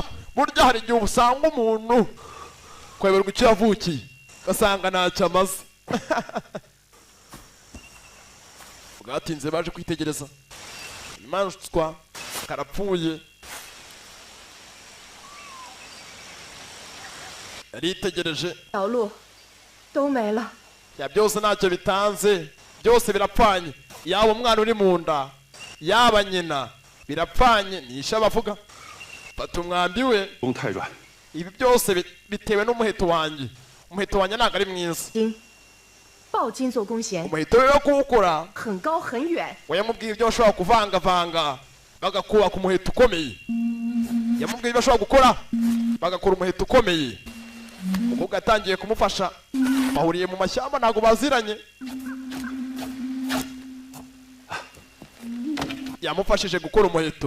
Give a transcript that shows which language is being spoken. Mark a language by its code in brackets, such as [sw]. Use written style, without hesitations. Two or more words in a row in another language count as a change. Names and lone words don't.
[rw] burya hari igihe usanga umuntu kweberwa icyo yavukiye ugasanga ntacyo amaze. bwatinze baje kwitegereza inyamaswa karapfuye. yaritegereje [zh] 小鹿都没了。 [rw] ya byose ntacyo bitanze, byose birapfanye. yaba umwana uri mu nda yaba nyina birapfanye. nisha bavuga fata umwambi we. [zh] 弓太软， [rw] ibi byose bitewe n'umuheto wanjye. umuheto wanjye ntabwo ari mwiza. [zh] 金，抱金做弓弦， [rw] umuheto we wo kuwukora [zh] 很高很远。 [rw] yamubwiye ibyo bashobora kuvangavanga bagakubaka umuheto ukomeye. yamubwiye ibyo bashobora gukora bagakora umuheto ukomeye. umukobwa yatangiye kumufasha, bahuriye mu mashyamba ntabwo baziranye. yamufashije gukora umuheto.